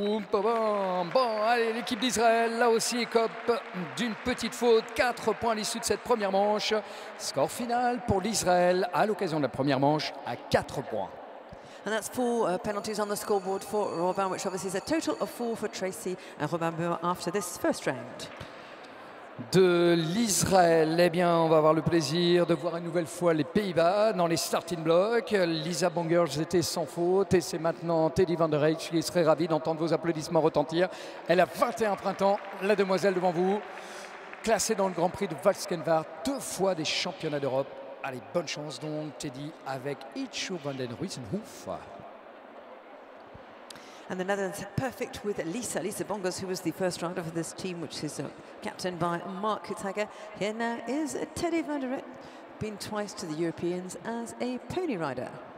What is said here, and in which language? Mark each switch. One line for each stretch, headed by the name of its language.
French: Bon, allez, l'équipe d'Israël, là aussi, écope d'une petite faute. 4 points à l'issue de cette première manche. Score final pour l'Israël à l'occasion de la première manche à 4 points.
English: And that's 4 penalties on the scoreboard for Robin, which obviously is a total of 4 for Tracy and Robin Muir after this first round.
French: De l'Israël, eh bien, on va avoir le plaisir de voir une nouvelle fois les Pays-Bas dans les starting blocks. Lisa Bongers était sans faute et c'est maintenant Teddy van der Reich qui serait ravi d'entendre vos applaudissements retentir. Elle a 21 printemps, la demoiselle devant vous, classée dans le Grand Prix de Valskenwaard, 2 fois des championnats d'Europe. Allez, bonne chance donc Teddy avec Ichu van den Ruizenhoef.
English: And the Netherlands perfect with Lisa Bongers, who was the first rider for this team, which is captained by Mark Kutsager. Here now is Teddy van der Reich, been twice to the Europeans as a pony rider.